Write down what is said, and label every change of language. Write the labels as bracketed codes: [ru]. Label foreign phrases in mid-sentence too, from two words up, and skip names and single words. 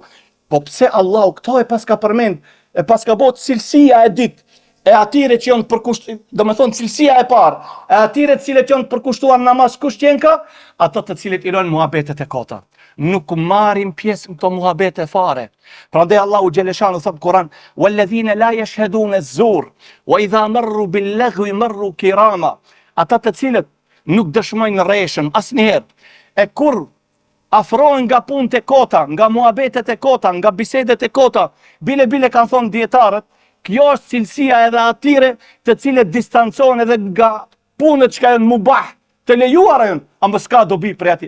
[sq] Po pse Allahu këto e pas ka përmend, e pas ka bot cilësia e ditë, e atyre që janë përkushtuar, do me thonë cilësia e parë, e atyre të cilët janë përkushtuar namaz kushtjenka, ato të cilët i lënë muhabetet e kota. Nuk marrin pjesë në këto muhabete fare. Prandaj Allahu xhaleshanu thot Kur'an, [ar] والذين لا يشهدون الزور وإذا مروا باللغو مروا كراما. [sq] Ata të cilët nuk dëshmojnë rreshën asnjëherë, e kur afrohen nga punët e kota, nga muhabetet e kota, nga bisedet e kota, bile kanë thonë dietarët, kjo është cilësia edhe atyre të cilët distancohen edhe nga punët që janë mubah, të lejuara janë, ama s'ka dobi prej atij.